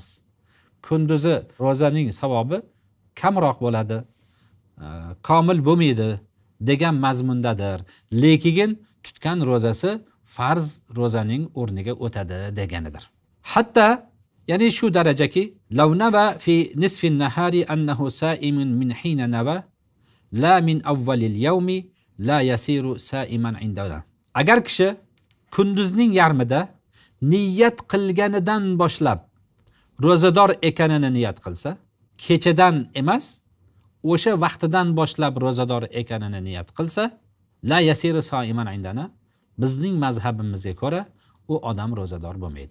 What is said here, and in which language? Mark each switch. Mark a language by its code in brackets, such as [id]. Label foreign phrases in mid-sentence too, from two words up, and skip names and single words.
[uz] Kunduzi rozaning savobi kamroq bo'ladi, komil bo'lmaydi degan mazmundadir. Lekin tutgan rozasi farz rozaning o'rniga o'tadi deganidir. Hatto ya'ni shu darajaki [ar] لو نوى في نصف النهار أنه صائم من حين نوى لا من أول اليوم لا يصير صائما عندنا. [uz] Agar kishi kunduzning yarmida niyat qilganidan boshlab rozador ekanini niyat qilsa, kechadan emas, o'sha vaqtidan boshlab rozador ekanini niyat qilsa, [ar] لا يصير صائما عندنا, [uz] bizning mazhabimizga ko'ra u odam rozador bo'lmaydi.